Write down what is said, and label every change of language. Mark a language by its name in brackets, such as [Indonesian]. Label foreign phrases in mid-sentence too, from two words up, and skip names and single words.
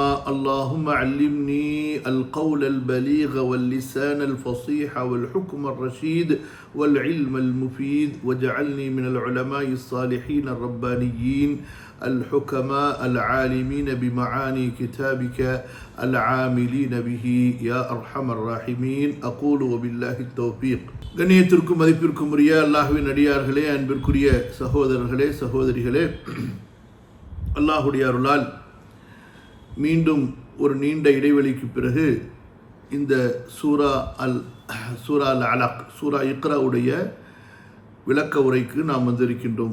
[Arabic] اللهم علمني القول البليغ واللسان الفصيح والحكم الرشيد والعلم المفيد واجعلني من العلماء الصالحين الربانيين الحكماء العالمين بمعاني كتابك العاملين به يا أرحم الراحمين. أقول وبالله التوفيق. [Tamil] கண்ணியத்திற்கும் மதிப்பிற்கும் உரிய அல்லாஹ்வின் அடியார்களே, அன்பிற்குரிய சகோதரர்களே சகோதரிகளே, அல்லாஹுடைய அருளால் மீண்டும் ஒரு நீண்ட இடைவெளிக்கு பிறகு இந்த சூரா அல் அலக் சூரா இக்ராவுடைய விளக்க உரைக்கு நாம் வந்திருக்கின்றோம்.